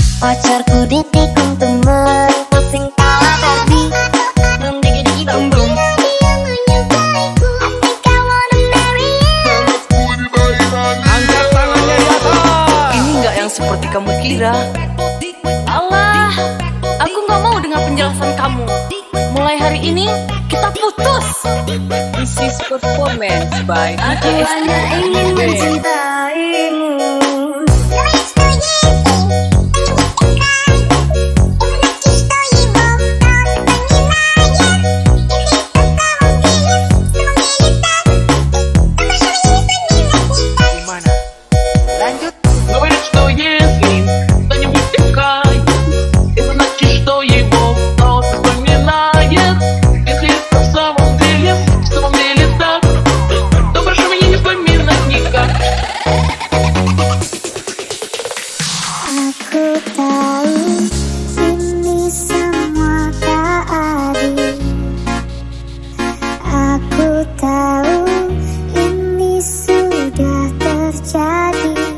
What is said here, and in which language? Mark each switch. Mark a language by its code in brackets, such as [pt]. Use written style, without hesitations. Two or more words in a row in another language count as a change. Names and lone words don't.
[id] Pacarku ditikung temen, pusing kala babi. [en] Boom digi digi boom boom. [id] Dia menyukaiku, [en] I think I wanna marry you. [id] Angkat tangannya di atas. Ini nggak yang seperti kamu kira. Allah, aku nggak mau dengar penjelasan kamu. Mulai hari ini kita putus. [en] This is performance by [id] Aku hanya ingin mencintaimu. Gimana? Lanjut. [ru] Говорит, что если кто-нибудь втекает это значит, что его кто-то вспоминает. Если это в самом деле так, то прошу меня не вспоминать никак. [id] Aku tahu ini semua tak adil. Aku tahu ini sudah terjadi.